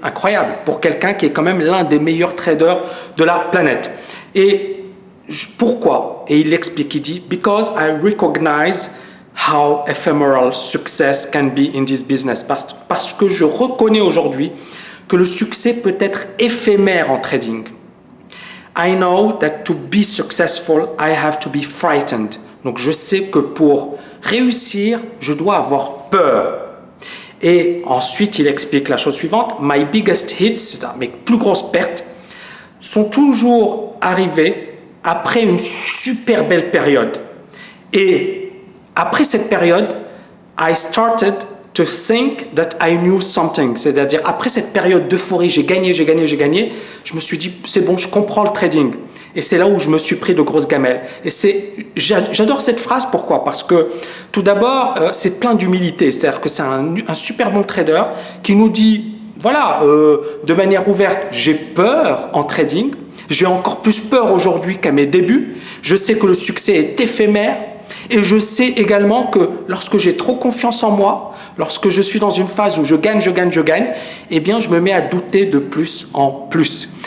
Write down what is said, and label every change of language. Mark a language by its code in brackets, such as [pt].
[fr] Incroyable pour quelqu'un qui est quand même l'un des meilleurs traders de la planète. Et pourquoi? Et il l'explique, il dit [en] « Because I recognize how ephemeral success can be in this business ». [fr] Parce que je reconnais aujourd'hui que le succès peut être éphémère en trading. [en] I know that to be successful, I have to be frightened. [fr] Donc je sais que pour réussir, je dois avoir peur. Et ensuite, il explique la chose suivante. [en] My biggest hits, [fr] c'est-à-dire mes plus grosses pertes, sont toujours arrivées après une super belle période. Et après cette période, [en] I started to think that I knew something. [fr] C'est-à-dire, après cette période d'euphorie, j'ai gagné, je me suis dit, c'est bon, je comprends le trading. Et c'est là où je me suis pris de grosses gamelles. Et j'adore cette phrase, pourquoi? Parce que, tout d'abord, c'est plein d'humilité. C'est-à-dire que c'est un super bon trader qui nous dit, voilà, de manière ouverte, j'ai peur en trading, j'ai encore plus peur aujourd'hui qu'à mes débuts, je sais que le succès est éphémère, et je sais également que lorsque j'ai trop confiance en moi, lorsque je suis dans une phase où je gagne, eh bien je me mets à douter de plus en plus.